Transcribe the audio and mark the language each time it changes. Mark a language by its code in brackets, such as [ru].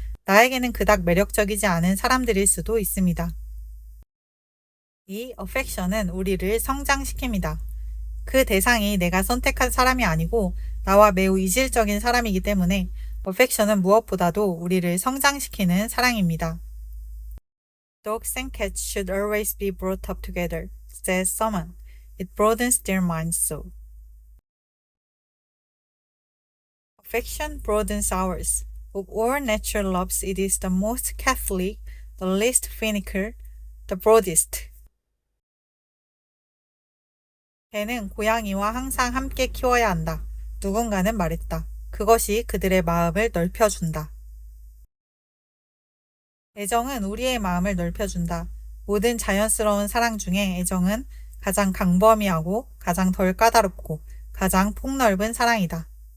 [ko] 나에게는 그닥 매력적이지 않은 사람들일 수도 있습니다. 이 affection은 우리를 성장시킵니다. 그 대상이 내가 선택한 사람이 아니고 나와 매우 이질적인 사람이기 때문에 affection은 무엇보다도 우리를 성장시키는 사랑입니다. [en] Dogs and cats should always be brought up together, says someone. It broadens their minds so. Affection broadens ours. Of all natural loves, it is the most catholic, the least finical, the broadest. [ko] 개는 고양이와 항상 함께 키워야 한다. 누군가는 말했다. 그것이 그들의 마음을 넓혀준다. 애정은 우리의 마음을 넓혀준다. 모든 자연스러운 사랑 중에 애정은 가장 강범위하고 가장 덜 까다롭고 가장 폭넓은 사랑이다.